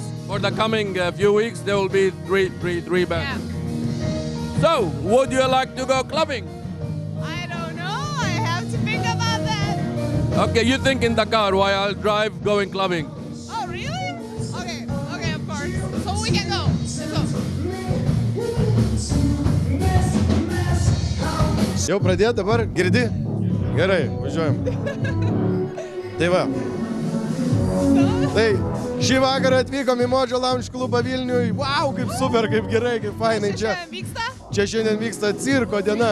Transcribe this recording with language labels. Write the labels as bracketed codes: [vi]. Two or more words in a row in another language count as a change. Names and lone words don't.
[en] For the coming few weeks, there will be three bands. Yeah. So, would you like to go clubbing? I don't know. I have to think about that. Okay, you think in the car while I'll drive going clubbing. Oh, really? Okay, okay, of course. So we can go. Let's go. [lt] Jau pradėt dabar, girdi? Gerai, važiuojam. Tai va. Tai šį vakarą atvykom į Mojo Lounge klubą Vilniui. Wow, kaip super, kaip gerai, kaip fainai čia. Čia šiandien vyksta cirko diena.